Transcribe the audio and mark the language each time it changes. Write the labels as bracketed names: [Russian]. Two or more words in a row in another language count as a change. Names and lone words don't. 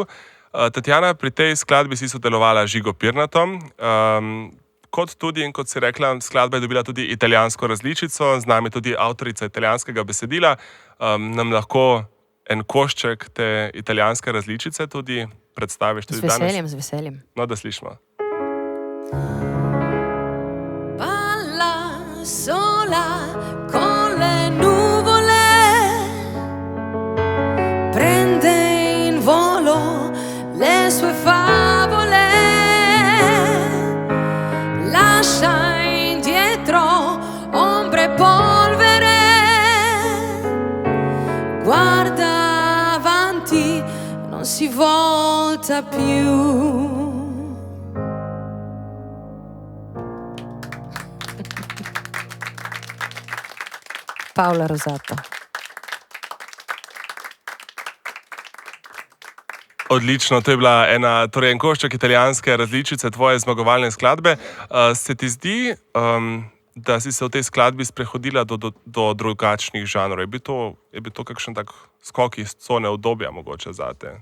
[Slovenian] Tatjana, pri tej skladbi si sodelovala z Žigo Pirnatom. Kot tudi, in kot si rekla, skladba je dobila tudi italijansko različico, z nami tudi avtorica italijanskega besedila. Nam lahko en košček te italijanske različice tudi predstaviš tudi danes? Z veseljem, z veseljem. No, da slišimo. [Italian] Balla sola con le nuvole, prende in volo le sue favole, lascia indietro ombre e polvere, guarda avanti, non si volta più. Paola Rosato. [Slovenian] Odlično, to je bila torej en košček italijanske različice tvoje zmagovalne skladbe. Se ti zdi, da si se v tej skladbi sprehodila do drugačnih žanrov? Je bil to kakšen tak skok iz cone obdobja mogoče zate?